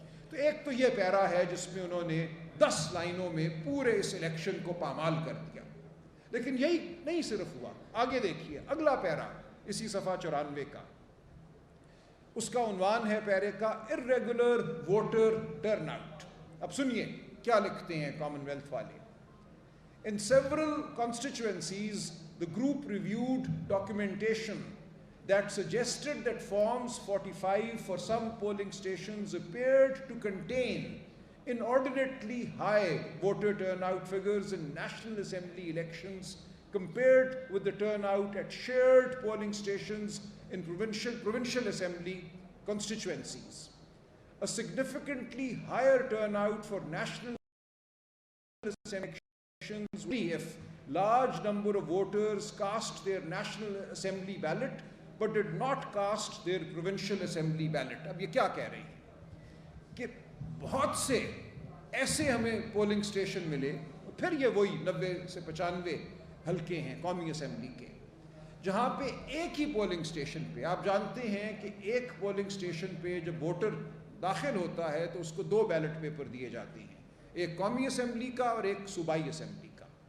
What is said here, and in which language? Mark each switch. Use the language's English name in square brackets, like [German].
[Hindi] तो एक तो ये पैरा है जिसमें उन्होंने 10 लाइनों में पूरे इस इलेक्शन को पामाल कर दिया। लेकिन यही नहीं सिर्फ हुआ, आगे देखिए अगला पैरा इसी सफ़ा 94 का, उसका उन्वान है पैरे का इर्रेगुलर वोटर टर्नआउट। अब सुनिए क्या लिखते हैं कॉमनवेल्थ वाले। [English] In several constituencies, the group reviewed documentation that suggested that Forms 45 for some polling stations appeared to contain inordinately high voter turnout figures in National Assembly elections compared with the turnout at shared polling stations in provincial assembly constituencies. A significantly higher turnout for National Assembly elections if large number of voters cast their National Assembly ballot but did not cast their Provincial Assembly ballot. [Hindi] अब ये क्या कह रही है कि बहुत से ऐसे हमें पोलिंग स्टेशन मिले, फिर ये वही 90 से 95 हल्के हैं कौमी असेंबली के, जहाँ पे एक ही पोलिंग स्टेशन पे, आप जानते हैं कि एक पोलिंग स्टेशन पे जब वोटर दाखिल होता है तो उसको 2 बैलेट पेपर दिए जाते हैं, एक कौमी असेंबली का और एक सूबाई असेंबली का।